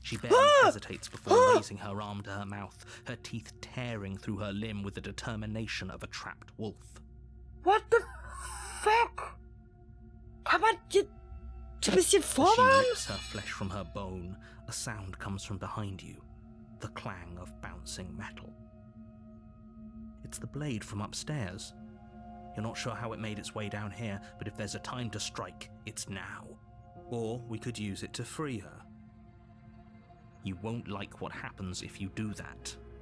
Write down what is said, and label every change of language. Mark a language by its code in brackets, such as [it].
[en] She barely hesitates before raising her arm to her mouth, her teeth tearing through her limb with the determination of a trapped wolf. What the fuck? [de] Kann man hier ein bisschen [en] As she [de] vorwarnen? [en] rips her flesh from her bone, a sound comes from behind you. the clang of bouncing metal. It's the blade from upstairs. You're not sure how it made its way down here, but if there's a time to strike, it's now. Or we could use it to free her. You won't like what happens if you do that.